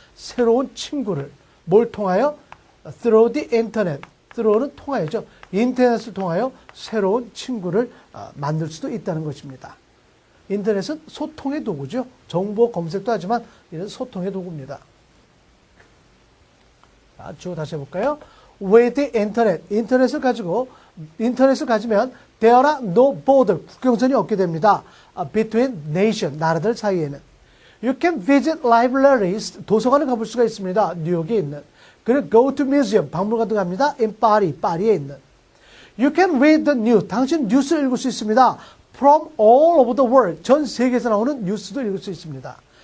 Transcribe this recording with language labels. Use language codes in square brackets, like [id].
[ko] 새로운 친구를. 뭘 통하여? [en] Through the internet. [ko] throw는 통하여죠. 인터넷을 통하여 새로운 친구를 만들 수도 있다는 것입니다. 인터넷은 소통의 도구죠. 정보 검색도 하지만 이는 소통의 도구입니다. 자, 주어 다시 해볼까요? [en] With the internet, [ko] 인터넷을 가지면 [en] there are no border, [ko] 국경선이 없게 됩니다. [en] Between nation, [ko] 나라들 사이에는. [en] You can visit libraries, [ko] 도서관을 가볼 수가 있습니다. 뉴욕에 있는. 그리고 [en] go to museum, [ko] 박물관도 갑니다. [en] In Paris, [ko] 파리에 있는. [en] You can read the news, [ko] 당신 뉴스를 읽을 수 있습니다. [en] From all over the world, [ko] 전 세계에서 나오는 뉴스도 읽을 수 있습니다.